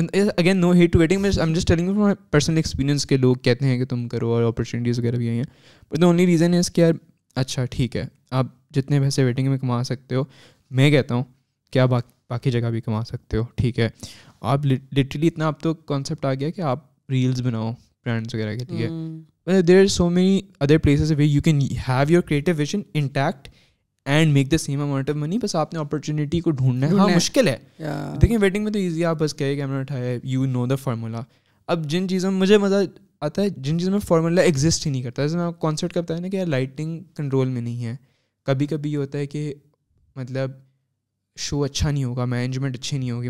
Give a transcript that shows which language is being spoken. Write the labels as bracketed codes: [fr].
[en] again no hate to wedding, I am just telling you from personal experience [ur] کے لوگ کہتے ہیں کہ تم کرو اور اپرچونیٹیز وغیرہ بھی آئی ہیں. [en] but the only reason is [ur] کہ یار اچھا ٹھیک ہے آپ جتنے پیسے ویڈنگ میں کما سکتے ہو, میں کہتا ہوں کہ آپ باقی جگہ بھی کما سکتے ہو, ٹھیک ہے. آپ لٹرلی اتنا اب تو کانسیپٹ آ گیا کہ آپ ریلز بناؤ برانڈس وغیرہ کے لیے. [en] There are so many other places where you can have your creative vision intact and make the same amount of money. [ur] بس آپ نے اپرچونیٹی کو ڈھونڈنا ہے. ہاں مشکل ہے, دیکھیں ویڈنگ میں تو ایزی, آپ بس کہے کیمرہ اٹھائے, [en] You know the formula. [ur] اب جن چیزوں میں مجھے مزہ آتا ہے جن چیزوں میں فارمولا ایگزسٹ ہی نہیں کرتا. جیسے میں آپ کو کانسیپٹ کا بتایا نا کہ یار لائٹنگ کنٹرول میں نہیں ہے. کبھی کبھی یہ ہوتا ہے کہ مطلب شو اچھا نہیں ہوگا, مینجمنٹ اچھی نہیں ہوگی.